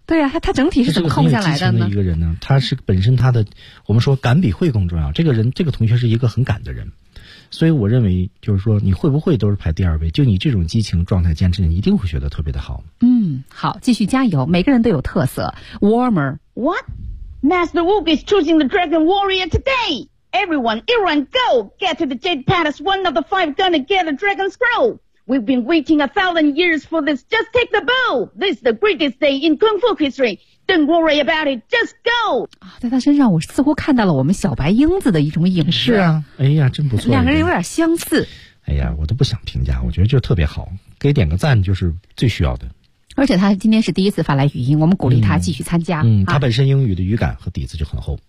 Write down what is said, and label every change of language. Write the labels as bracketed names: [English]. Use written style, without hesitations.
[Chinese] 对啊，他整体是怎么控下来的呢？他是个很有激情的一个人呢，他是本身他的，我们说感比会更重要。这个人，这个同学是一个很感的人，所以我认为就是说，你会不会都是排第二位。就你这种激情状态坚持，你一定会学得特别的好。好，继续加油！每个人都有特色。Warmer [English] what? Master Wu is choosing the Dragon Warrior today. Everyone, go get to the Jade Palace. One of the five gonna get a dragon scroll. We've been waiting 1,000 years for this. Just take the bow. This is the greatest day in Kung Fu history. Don't worry about it. Just go. [Chinese] 在他身上，我似乎看到了我们小白英子的一种影视。是啊，哎呀，真不错。两个人有点相似。哎呀，我都不想评价，我觉得就特别好，给点个赞就是最需要的。而且他今天是第一次发来语音，我们鼓励他继续参加。他本身英语的语感和底子就很厚。